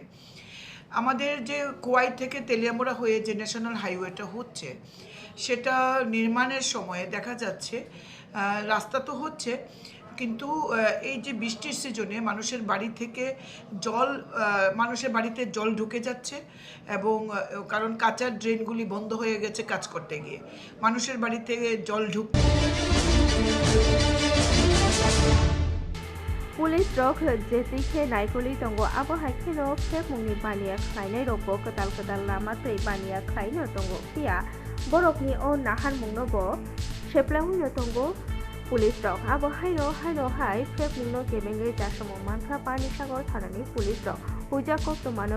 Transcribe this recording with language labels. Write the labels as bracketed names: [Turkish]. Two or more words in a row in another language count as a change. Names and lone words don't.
[Bangla] আমাদের যে কোয়াই থেকে তেলিয়ামুড়া হয়ে যে ন্যাশনাল হাইওয়েটা হচ্ছে সেটা নির্মাণের সময়ে দেখা যাচ্ছে রাস্তা তো হচ্ছে, কিন্তু এই যে বৃষ্টির সিজনে মানুষের বাড়ি থেকে মানুষের বাড়িতে জল ঢুকে যাচ্ছে এবং কারণ কাঁচা ড্রেনগুলি বন্ধ হয়ে গেছে কাজ করতে গিয়ে মানুষের বাড়িতে জল ঢুকছে। [Bodo] पुलिस रक जेसिखे नायकुलि दंग आबहायखिनो फेकमुंनि बानिया खायनाय रबो कदाल कदाल लामा तै बानिया खायनो दंग फिया बरफनि ओ नाहार मुंनोबो सेप्लाउनो दंग पुलिस रक आबहायनो हायनो हाय फेकमुंनो गेबेंगे जासमो मानखा पानि सागर थानानि पुलिस रक हुजा कक्तमानो